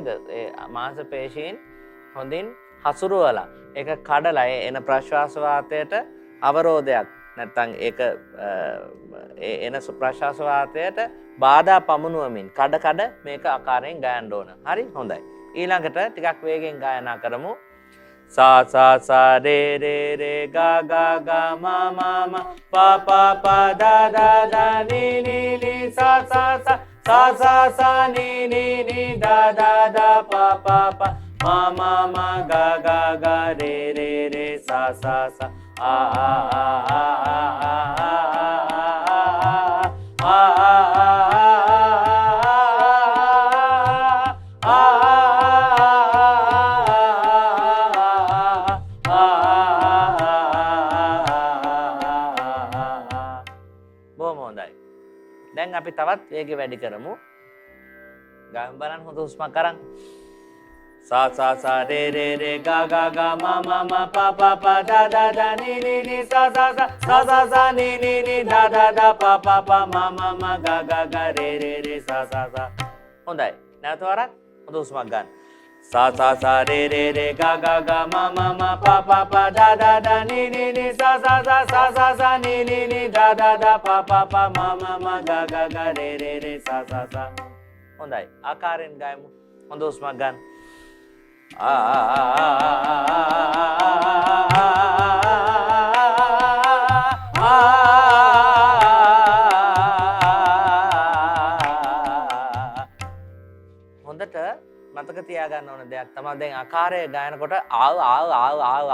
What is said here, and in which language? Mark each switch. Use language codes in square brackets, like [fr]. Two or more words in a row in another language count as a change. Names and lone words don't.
[si] ඒ මාංශපේශීන් හොඳින් හසුරුවලා ඒක කඩලා එන ප්‍රශ්වාස වාතයට අවරෝධයක් නැත්නම් ඒක එන ප්‍රශ්වාස වාතයට බාධා පමුණුවමින් කඩ මේක ආකාරයෙන් ගායන්න ඕන. හරි හොඳයි. ඊළඟට ටිකක් වේගෙන් ගායනා කරමු. sa sa sa re re re ga ga ga ma ma ma pa pa pa da da da ni ni ni sa sa sa sa sa sa ni ni ni da da da pa pa pa ma ma ma ga ga ga re re re sa sa sa a a a a a a දැන් අපි තවත් වේගය වැඩි කරමු. ගාමු බලන්න හොඳ හුස්මක් අරන්. සා සා සා රේ රේ රේ ගා ගා ගා මා මා මා පා පා පා දා දා දා නී නී නී සා සා සා සා සා සා නී නී නී දා දා දා පා පා පා මා මා මා ගා ගා ගා රේ රේ රේ සා සා සා. හොඳයි. නැවත වරක් හොඳ හුස්මක් ගන්න. सा सा सा re re re ga ga ga ma ma ma pa pa pa da da da ni ni ni sa sa sa sa sa sa ni ni ni da da da pa pa pa ma ma ma ga ga ga re re re sa sa sa. හොඳයි ආකාරයෙන් ගායමු. හොඳ හුස්මක් ගන්න. හොඳට මතක තියාගන්න ඕන දෙයක් තමයි දැන් ආකාරය ගායනකොට ආව ආව ආව ආව